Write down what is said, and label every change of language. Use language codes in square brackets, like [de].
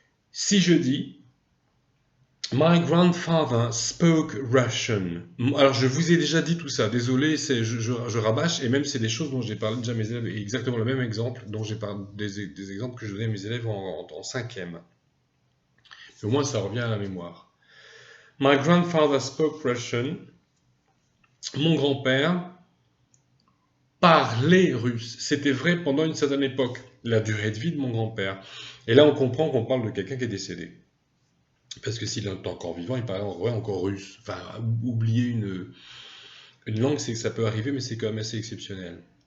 [fr] Si je dis [en] My grandfather spoke Russian. [fr] Alors, je vous ai déjà dit tout ça. Désolé, je rabâche. Et même, c'est des choses dont j'ai parlé déjà à mes élèves. Et exactement le même exemple dont j'ai parlé des exemples que je donnais à mes élèves en cinquième. Au moins, ça revient à la mémoire. [en] My grandfather spoke Russian. [fr] Mon grand-père parlait russe. C'était vrai pendant une certaine époque. La durée de vie de mon grand-père. Et là, on comprend qu'on parle de quelqu'un qui est décédé. Parce que s'il est encore vivant, il parlerait encore russe. Enfin, oublier une langue, c'est que ça peut arriver, mais c'est quand même assez exceptionnel.